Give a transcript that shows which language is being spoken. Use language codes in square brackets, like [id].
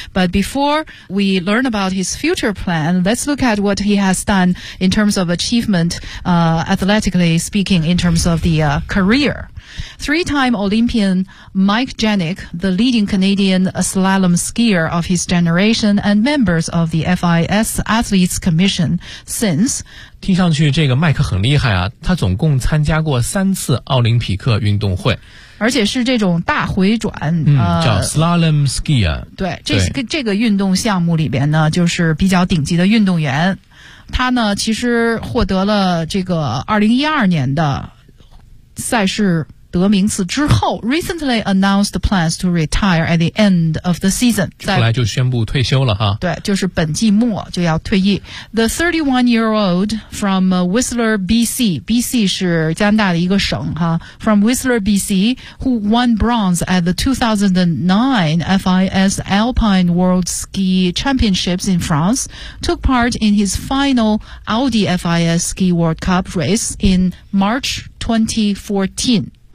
[en] But before we learn about his future plan, let's look at what he has done in terms of achievement, athletically speaking, in terms of the career. Three-time Olympian Mike Janik, the leading Canadian slalom skier of his generation and members of the FIS Athletes Commission since. [zh] 听上去这个麦克很厉害啊，他总共参加过三次奥林匹克运动会。而且是这种大回转，叫 slalom ski 啊。对，这个运动项目里边呢，就是比较顶级的运动员。他呢，其实获得了这个2012年的赛事德明茨之后 [en] recently announced plans to retire at the end of the season， [zh] 后来就宣布退休了哈。对，就是本季末就要退役。 [en] The 31-year-old from Whistler, BC， [zh] BC 是加拿大的一个省哈。 [en] From Whistler, BC who won bronze at the 2009 FIS Alpine World Ski Championships in France took part in his final Audi FIS Ski World Cup race in March 2014。